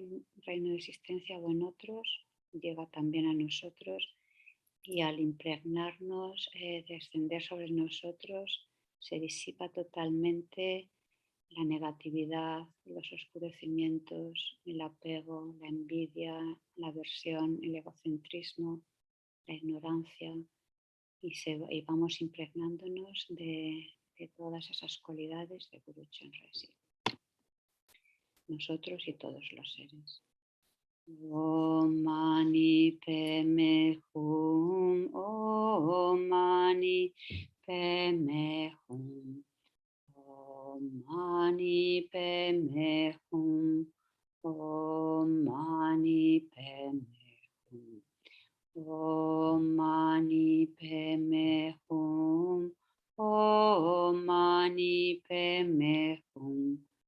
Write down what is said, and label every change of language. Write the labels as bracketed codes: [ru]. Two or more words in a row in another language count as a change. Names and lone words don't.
[es] reino de existencia o en otros, llega también a nosotros y al impregnarnos, descender sobre nosotros, se disipa totalmente la negatividad, los oscurecimientos, el apego, la envidia, la aversión, el egocentrismo, la ignorancia y vamos impregnándonos de todas esas cualidades de Guru Chenrezig, nosotros y todos los seres. [sa] Om Mani Padme Hum, Om Mani Padme Hum, Om Mani Padme Hum, Om Mani Padme Hum, Om Mani Padme Hum, Om Mani Padme Hum,